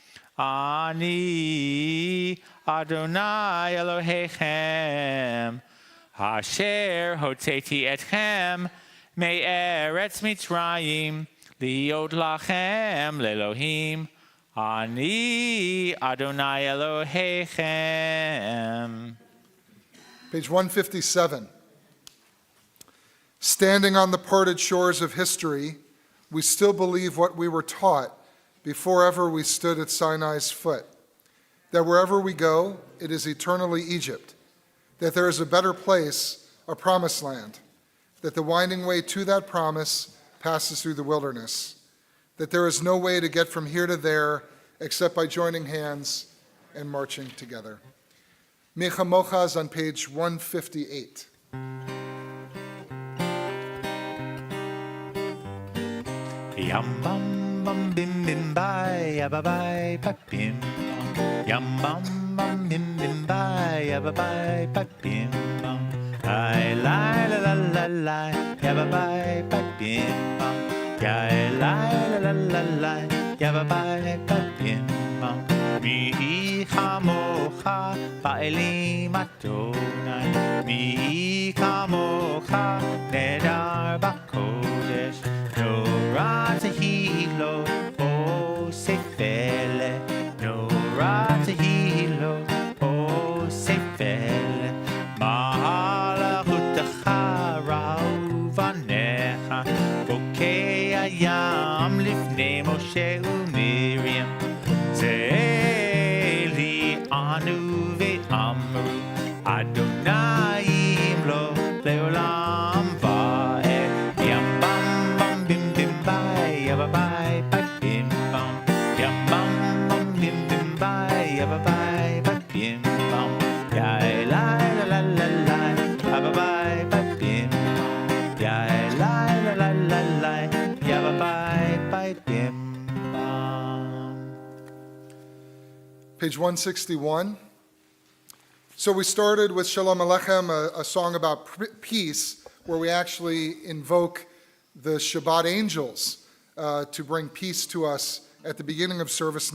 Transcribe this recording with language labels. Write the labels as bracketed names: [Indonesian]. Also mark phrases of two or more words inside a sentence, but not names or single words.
[Hebrew] אני אדוני אלוהיכם, אשר הוצאתי אתכם מארץ מצרים, להיות לכם לאלוהים. אני אדוני אלוהיכם. [English] Page 157. Standing on the parted shores of history, we still believe what we were taught before ever we stood at Sinai's foot, that wherever we go, it is eternally Egypt, that there is a better place, a promised land, that the winding way to that promise passes through the wilderness, that there is no way to get from here to there except by joining hands and marching together. Micha Mochaz on page 158. Yum bum bum bim bim bye yabba bye ba bim bum. Yum bum bum bim bim bye yabba bye ba bim bum. I la la la la la yabba bye ba bim bum. Ya la la la la la yabba bye ba bim bum. [Hebrew] מי כמוכה באלים אדוני, מי כמוכה נאדר בקודש. No ratahilo o sefele, no ratahilo o sefele. מלכותך ראו בניך, בוקע ים לפני משה ומרים. זה אלי ענו ואמרו, אדוני ימלוך לעולם ועד. Yam bam bam bim bim bye yabba bye ba bim bam. Yam bam bam bim bim bye yabba bye ba bim bam. Ya la la la la la yabba bye ba bim bam. Ya la la la la la yabba bye ba bim bam. [English] Page 161. So we started with Shalom Aleichem, a song about peace, where we actually invoke the Shabbat angels to bring peace to us at the beginning of service.